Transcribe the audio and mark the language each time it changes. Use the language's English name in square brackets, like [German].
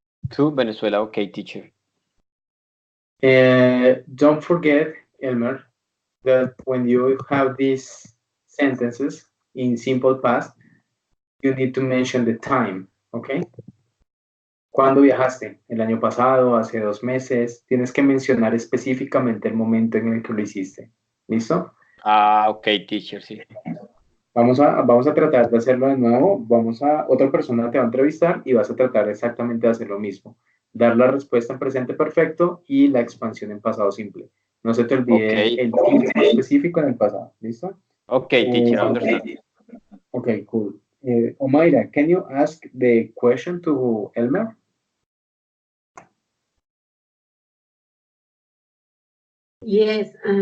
[English] To Venezuela, okay, teacher. Don't forget, Elmer, that when you have these sentences in simple past, you need to mention the time, okay? [Spanish] ¿Cuándo viajaste? ¿El año pasado? ¿Hace 2 meses? Tienes que mencionar específicamente el momento en el que lo hiciste. ¿Listo? [English] Ah, okay, teacher, sí. [Spanish] Vamos a tratar de hacerlo de nuevo. Otra persona te va a entrevistar y vas a tratar exactamente de hacer lo mismo. Dar la respuesta en presente perfecto y la expansión en pasado simple. No se te olvide [English] Okay. [Spanish] el tiempo específico en el pasado. ¿Listo? [English] Okay, teacher, I understand. Okay, cool. Omaira, can you ask the question to Elmer? Yes.